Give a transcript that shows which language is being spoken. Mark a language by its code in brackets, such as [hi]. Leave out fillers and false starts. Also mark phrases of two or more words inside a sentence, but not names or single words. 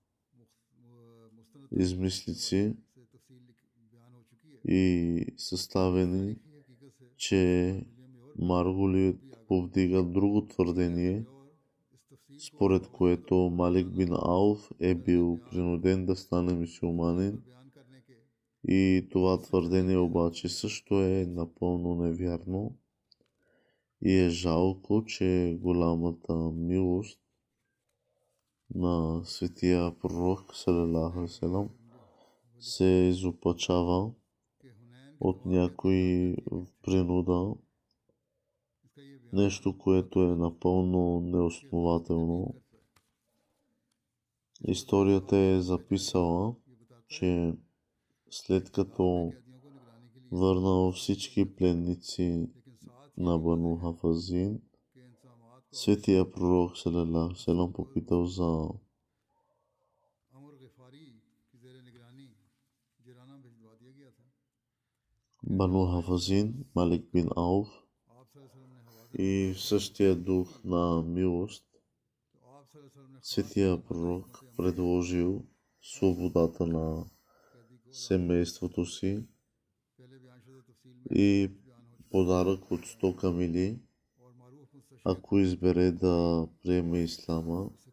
[bg] измислици и съставени, че Марголит повдига друго твърдение, според което Малик бин Ауф е бил принуден да стане мюсюлманин И това твърдение обаче също е напълно невярно и е жалко, че голямата милост на светия пророк [ar] صلى الله عليه وسلم [bg] се изопачава от някои принуда, нещо, което е напълно неоснователно. Историята е записала, че след като върнал всички пленници на Бану Хафазин, светия пророк [ar] صلى الله عليه وسلم [bg] попитал за Бану Хафазин, Малик бин Ауф, и в същия дух на милост светия пророк предложил свободата на семейството си и подарък от 100 камили, ако избере да приеме ислама.